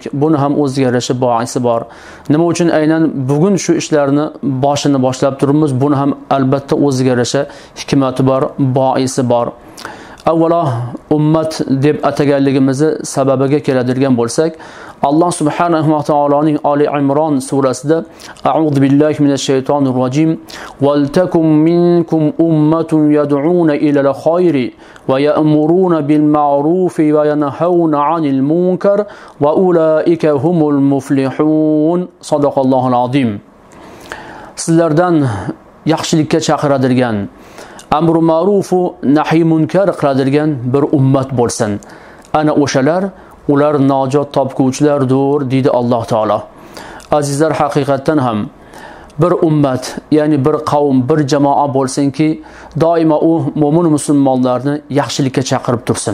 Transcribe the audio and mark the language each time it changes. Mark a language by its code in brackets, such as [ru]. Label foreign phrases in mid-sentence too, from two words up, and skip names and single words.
[uz] Buni ham o'ziga yarasha boisi bor. Nima uchun aynan bugun shu ishlarni boshlab turibmiz? Buni ham albatta o'ziga yarasha hikmati bor, boisi bor. Avvalo, ummat deb ataganligimizni sababiga keladigan bo'lsak, Alloh subhanahu va taoloning Ali Imron surasida [ar] أعوذ بالله من الشيطان الرجيم ولتكن منكم أمة يدعون إلى الخير ويأمرون بالمعروف وينهون عن المنكر وأولئك هم المفلحون. صدق الله العظيم. [uz] Sizlardan yaxshilikka chaqiradigan, amru ma'ruf va nahy munkar qiladigan bir ummat bo'lsin. Ana o'shalar ular najot topguvchilardir, deydi Alloh taolo. Azizlar, haqiqatan ham bir ummat, ya'ni bir qavm, bir jamoa bo'lsinki, doimo u mo'min musulmonlarni yaxshilikka chaqirib tursin.